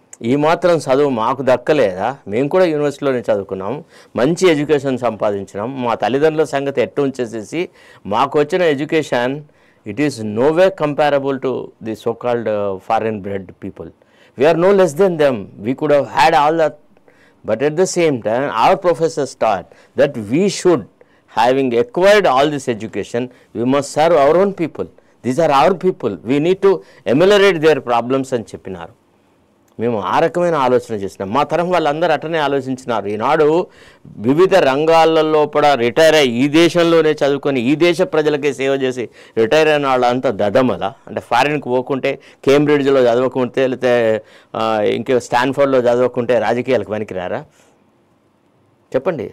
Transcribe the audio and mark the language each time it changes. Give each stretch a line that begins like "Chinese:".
Telugu: ఈ మాత్రం చదువు మాకు దక్కలేదా? మేము కూడా యూనివర్సిటీలోనే చదువుకున్నాం, మంచి ఎడ్యుకేషన్ సంపాదించినాం. మా తల్లిదండ్రుల సంగతి ఎట్టు ఉంచేసేసి మాకు వచ్చిన education
English: It is no way comparable to the so called foreign bred people. We are no less than them. We could have had all that, but at the same time our professors taught that we should, having acquired all this education, we must serve our own people. These are our people. We need to ameliorate their problems
Telugu: అని చెప్పినారు. మేము ఆ రకమైన ఆలోచన చేసినాం. మా తరం వాళ్ళందరూ అటనే ఆలోచించినారు. ఈనాడు వివిధ రంగాలలో కూడా రిటైర్ అయ్యి ఈ దేశంలోనే చదువుకొని ఈ దేశ ప్రజలకే సేవ చేసి రిటైర్ అయిన వాళ్ళంతా దదమల. అంటే ఫారిన్కి పోకుంటే, కేంబ్రిడ్జ్లో చదవకుంటే, లేకపోతే ఇంకే స్టాన్ఫోర్డ్లో చదవకుంటే రాజకీయాలకు పనికిరారా? చెప్పండి.